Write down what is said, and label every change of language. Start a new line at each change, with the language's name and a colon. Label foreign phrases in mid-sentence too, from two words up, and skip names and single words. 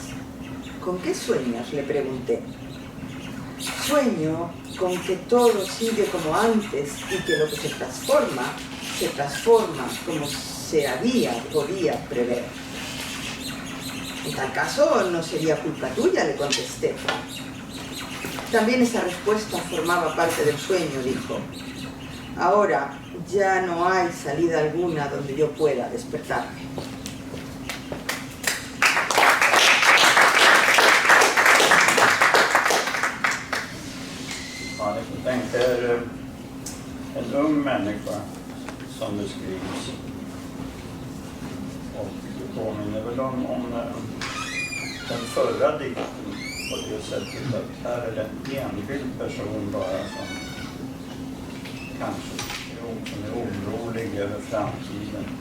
Spanish: ¿Con qué sueños?, le pregunté. Sueño con que todo sigue como antes y que lo que se transforma como se podía prever. En tal caso, no sería culpa tuya, le contesté. También esa respuesta formaba parte del sueño, dijo. Ahora ya no hay salida alguna donde yo pueda despertarme.
Swedish: Ja, ni tänker er en ung människa som beskrivs. Och det påminner väl om den förra dikten på det sättet att här är det en enskild person bara som kanske är orolig över framtiden.